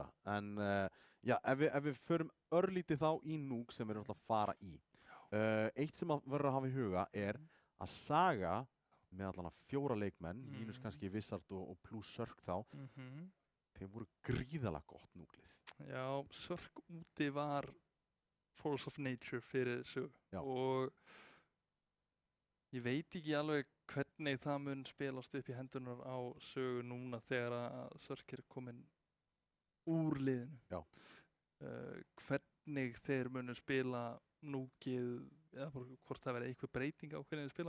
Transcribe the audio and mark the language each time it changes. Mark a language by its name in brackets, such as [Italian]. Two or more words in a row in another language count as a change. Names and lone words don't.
[Icelandic] En já, ef við förum örlítið þá í Núk sem við erum alltaf að fara í. Eitt sem að verður að hafa í huga er að Saga með allan að 4 leikmenn, mínus kannski Wizard og plus Sörk þá, þeir voru gríðalega gott Núklið. Já, Sörk úti var [English] force of nature [Icelandic] fyrir Sögu. Já. Og ég veit ekki alveg hvernig það mun spilast upp í hendunar á Sögu núna þegar að Sörk er komin úr liðinu. Já. Hvernig þeir munu spila Núkið, eða hvort það verði eitthvað breyting á hvernig þeir spila.